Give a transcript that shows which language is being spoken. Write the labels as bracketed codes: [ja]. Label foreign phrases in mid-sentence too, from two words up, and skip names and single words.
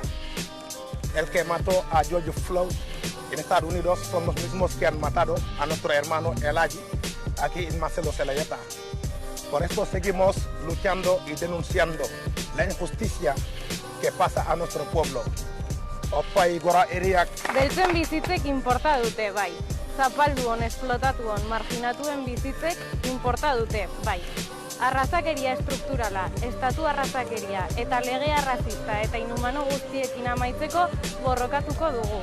[es] El que mató a George Floyd en Estados Unidos son los mismos que han matado a nuestro hermano Elaji aquí en Marcelo Zelaya. Por eso seguimos luchando y denunciando la injusticia que pasa a nuestro pueblo. Opai gora eriak. [eu] Beltzen bizitzek inporta dute, bai. Zapalduon, esplotatuon, marginatuen bizitzek inporta dute, bai. Arrazakeria estrukturala, estatu arrazakeria eta lege arrazista eta inhumano guztiekin amaitzeko borrokatuko dugu.